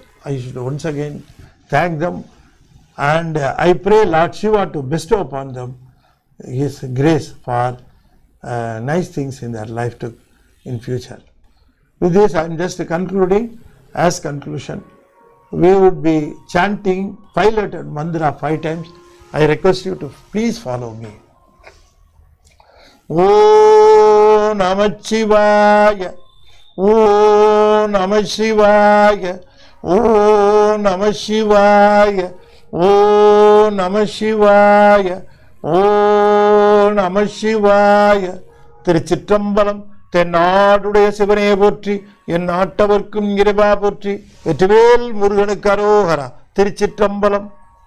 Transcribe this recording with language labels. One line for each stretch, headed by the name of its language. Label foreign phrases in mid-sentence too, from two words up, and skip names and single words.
English: I should once again thank them, and I pray Lord Shiva to bestow upon them His grace for nice things in their life in future. With this, I am just concluding. As conclusion, we would be chanting 5-letter mantra 5 times. I request you to please follow me.
Sanskrit: ॐ नमः शिवाय, ॐ नमः शिवाय, ॐ नमः शिवाय, ॐ नमः शिवाय, ॐ नमः शिवाय.
English: Tiruchitrambalam.
Tamil: தென்னாடுடைய சிவனே போற்றி, என் நாட்டவர்க்கும் இறைவா போற்றி, வெற்றிவேல் முருகனுக்கு அரோகரா. திருச்சிற்றம்பலம்.